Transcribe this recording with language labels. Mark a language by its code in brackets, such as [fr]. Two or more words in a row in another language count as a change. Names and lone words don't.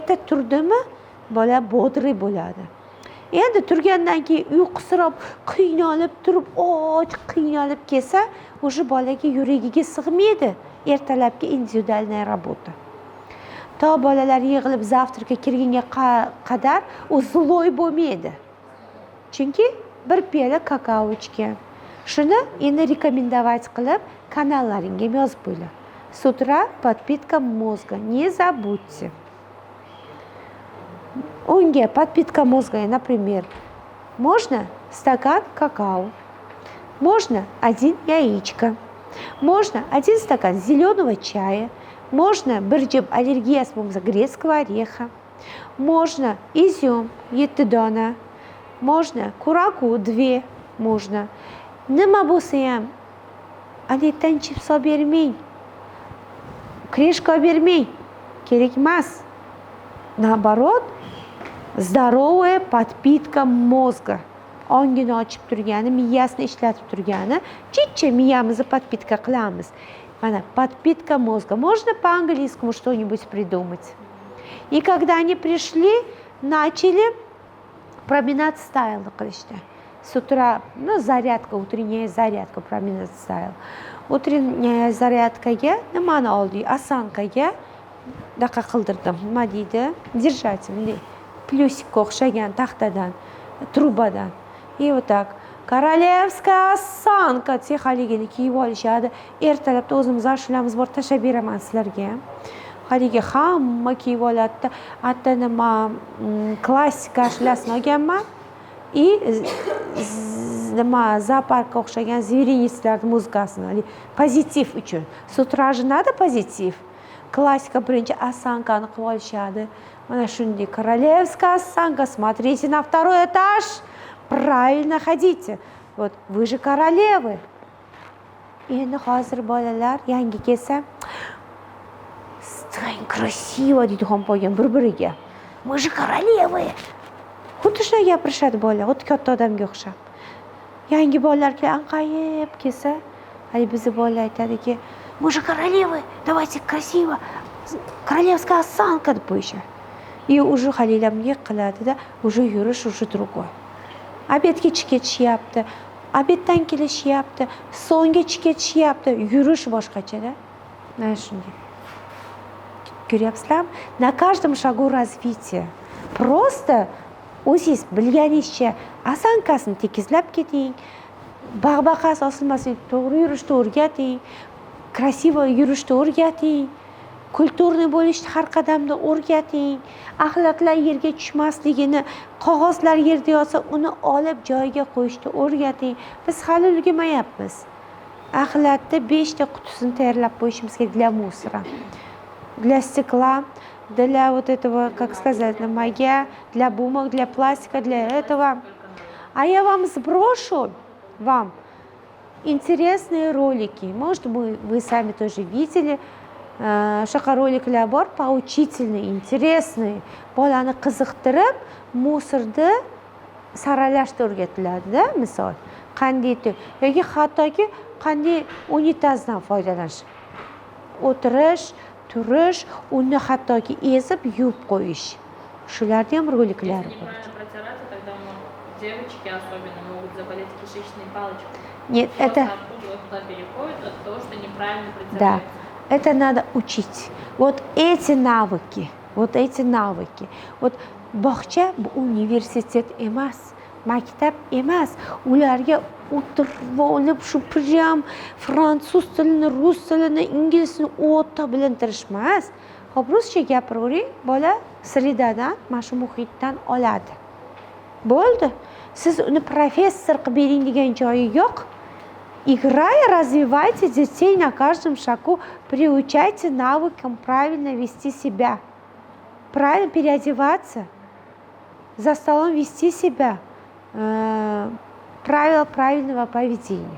[uz] Erta turdimi, bola bodri bo'ladi. endi turgandan keyin uyqusirab qiynalib turib qiynalib kelsa o'sha bolaga yuragiga sig'maydi ertalabki [ru] individualная работа. [uz] To bolalar yig'ilib zavtrga kirgunga qadar u zloy bo'lmaydi. Chunki bir piyola kakao ichgan. Shuni endi rekomendować qilib kanallaringga yozib qo'yinglar. [ru] С утра подпитка мозга. Не забудьте. Unga подпитка мозга, например, можно стакан какао, можно 1 яичко, можно 1 стакан зеленого чая, можно [uz] bir jib allergiyasi bo'lsa [ru] грецкого ореха, можно изюм 7 dona, можно kuraku 2, можно. [uz] Nima bo'lsa ham anetdan chips olib bermang. Крышка bermang. Kerak emas. [ru] Наоборот, здоровая подпитка мозга. [uz] Ongini ochib turgani, miyasini ishlatib turgani, chicha miyamizni подпитка qilamiz. [ru] Mana подпитка мозга. Можно по-английскому что-нибудь придумать. И когда они пришли, начали [en] promenade style [ru] qilishdi. С утра, зарядка, утренняя зарядка, [en] promenade style. [ru] Утренняя зарядkaga [uz] nimani oldik? Asankaga daqa qildirdim. Nima deydi? Держательный. Plyusikka o'xshagan taxtadan, trubadan. [ru] И вот так. Королевская осанка [uz] haligini kiyib olishadi. Ertalabda o'zimiz ashulamiz bor, tashlab beraman sizlarga. Haligi hamma kiyib oladi. Hatta nima klassik ashulasini olganman. И nima zooparkka o'xshagan zverинецlarning muzikasini, pozitiv uchun. [ru] С утра же надо позитив. [uz] Klassika birinchi осанкani qilib olishadi. Mana shunday [ru] королевская осанка. Смотрите на второй этаж. Правильно ходите. Вот вы же королевы. [uz] Endi hozir bolalar yangi kelsa, [ru] "Стань красиво" [uz] deydi xompoygan bir-biriga. [ru] Мы же королевы. [uz] Xuddi shunday gapirishadi bolalar, xuddi katta odamga o'xshab. Yangi bolalar anqayib kelsa, hali bizni bolalar aytadiki, "Мы же королевы, давайте красиво. [ru] Королевская осанка" [uz] deb qo'yishadi. И уже halilar yiqiladi-da, уже yurish [ru] уже другой. [uz] Obedga ketishyapti, obeddan kelishyapti, so'ngga ketishyapti, yurish boshqacha-da. Mana shunday. Ko'ryapsizlarmi? [ru] На каждом шагу развитие. [uz] Просто o'zingiz bilganingizcha asankasini tekizlab keting. Bag'baqasi osilmasin, to'g'ri yurishni o'rgating. Krasivo yurishni o'rgating. Kulturniy bo'lishni har qadamda o'rgating. Axlatlar yerga tushmasligini, qog'ozlar yerda yotsa, uni olib joyiga qo'yishni o'rgating. Biz hali ulgurmayapmiz. Axlatni 5 ta qutisini tayyorlab qo'yishimiz kerak [ru] для мусора. Для стекла, для вот этого, как сказать, магия, для бумаг, для пластика, для этого. А я вам сброшу интересные ролики. Может, вы сами тоже видели. [uz] Roliqlar bor, [ru] поучительные, интересные. [uz] Bolani qiziqtirib, musorni saralashni o'rgatiladi-da, misol. Qanday yoki hattoki qanday unitazdan foydalanish. O'tirish, turish, uni hattoki ezib yuvib qo'yish. Shularning ham roliklari bor. [ru] Девочки особенно могут заболеть кишечной палочкой. Нет, это туда переходит от того, что неправильно протирается. Да. Это надо учить. Вот эти навыки. [uz] Вот bog'cha bu universitet emas, maktab emas. Ularga o'tirib olib shu prям fransuz tilini, rus tilini, inglizini o'ta bilintirish emas. Hop, ruscha gapiravering, bola sredadan, mana shu muhitdan oladi. Bo'ldi. Siz uni professor qilib bering degan joyi yo'q. [ru] Играя, развивайте детей на каждом шагу, приучайте навыкам правильно вести себя, правильно переодеваться, за столом вести себя, правила правильного поведения.